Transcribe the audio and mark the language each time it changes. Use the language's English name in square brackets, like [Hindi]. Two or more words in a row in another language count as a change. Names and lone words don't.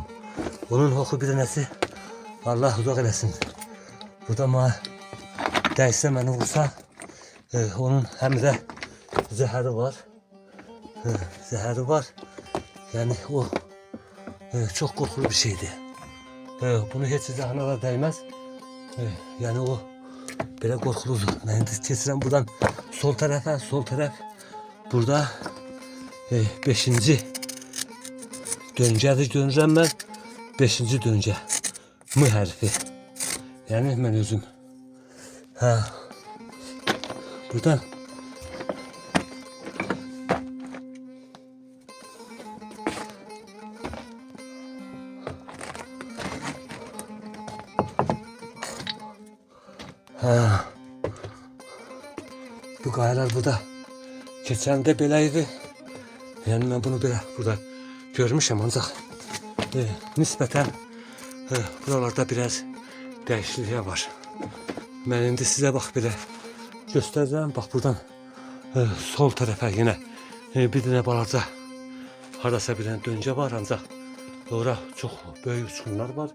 [Azerbaijani] Onun oxu bir dənəsi Allah uzaq eləsin. Burada mənə dəysə, məni vursa, onun həm də zəhəri var. Zəhəri var. Yəni o çox qorxulu bir şeydir. Bunu heç zəhərinə da dəyməz. [Turkish] Yani o böyle korkuludur. [Azerbaijani] Ben de keçirəm buradan sol tarafa, sol taraf burada 5. döngədir dönürəm ben. 5. döngə M hərfi. Yani ben özüm. Ha. Buradan ha. Bu qayalar burada keçəndə belə idi. Yəni mən bunu belə burada görmüşəm, ancaq nisbətən buralarda biraz dəyişiklik var. Mən indi sizə bax belə göstərəcəm. Bax buradan sol tərəfə yenə bir dənə balaca harasa bir dənə döngə var, ancaq ora çox böyük uçqunlar var.